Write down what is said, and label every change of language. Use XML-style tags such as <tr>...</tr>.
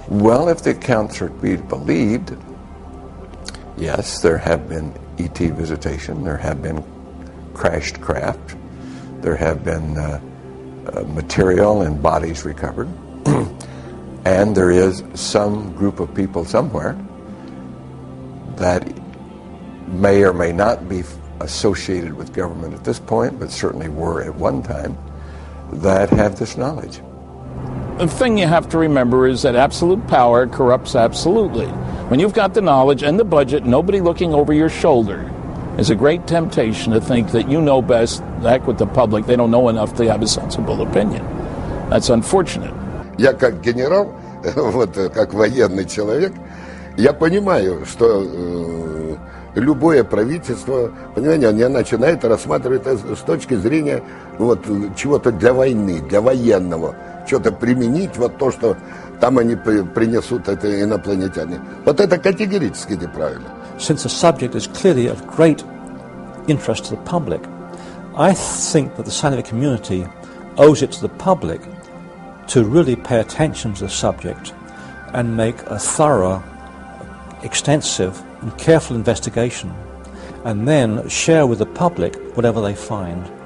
<en>Well, if the accounts are to be believed, yes, there have been ET visitation, there have been crashed craft, there have been material and bodies recovered, and there is some group of people somewhere that may or may not be associated with government at this point, but certainly were at one time, that have this knowledge. The thing you have to remember is that absolute power corrupts absolutely. When you've got the knowledge and the budget, nobody looking over your shoulder, it's a great temptation to think that you know best. Heck with the public, they don't know enough to have a sensible opinion. That's unfortunate.</en> <ru>Я как генерал, вот как военный человек, я понимаю, что любое правительство, понимаете, они начинают рассматривать это с точки зрения вот чего-то для войны, для военного, что-то применить, вот то, что там они принесут, это инопланетяне. Вот это категорически неправильно.</ru> <en>Since the subject is clearly of great interest to the public, I think that the scientific community owes it to the public to really pay attention to the subject and make a thorough, extensive and careful investigation, and then share with the public whatever they find.</en>